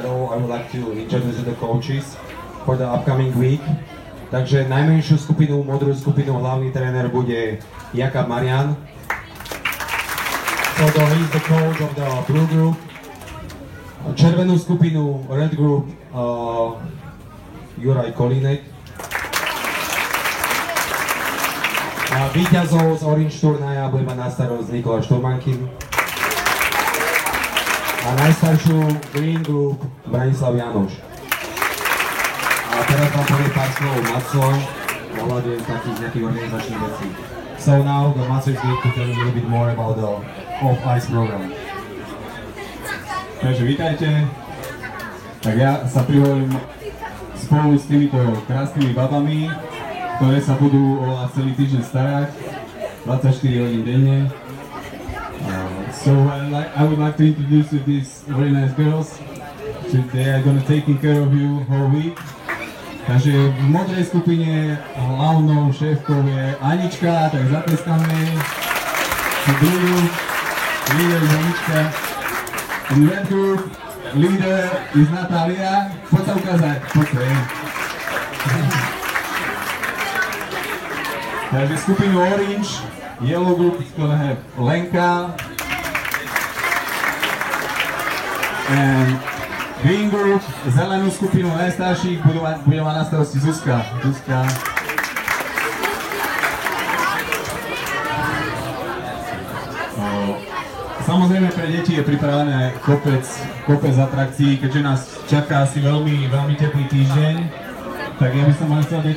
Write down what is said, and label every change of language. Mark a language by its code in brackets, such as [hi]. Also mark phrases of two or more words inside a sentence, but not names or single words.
[en] I would like to introduce the coaches for the upcoming week. [sk] Takže najmenšiu skupinu, modrú skupinu, hlavný tréner bude Jakab Marian. [en] So he's the coach of the blue group. [sk] Červenú skupinu, [en] red group, [sk] Juraj Kolínek. A víťazov z Orange turnaja bude mať na starosť Nikola Šturmankin. A najstaršiu [en] green group [sk] Branislav Janoš. A teraz vám povie pár slov Maco ohľadne takých nejakých organizačných vecí. [en] So now the Maco is going to tell you a little bit more about the off-ice program. [sk] Takže vítajte. Tak ja sa prihovorím spolu s týmito krásnymi babami, ktoré sa budú o vás celý týždeň starať, 24 hodín denne. [en] So I would like to introduce you these very nice girls. They are going to taking care of you whole week. [sk] Takže v modrej skupine hlavnou šéfkou je Anička, tak zatleskáme. [en] The blue group, leader is Anička. In red group, leader is Natália. [sk] Poď sa ukázať, poď sa. Takže skupinu Orange, [en] yellow group is gonna have [sk] Lenka. [en] And green group, [sk] zelenú skupinu najstarších bude mať na starosti Zuzka. Samozrejme pre deti je pripravené kopec atrakcií, keďže nás čaká asi veľmi teplý týždeň, tak ja by som vám chcel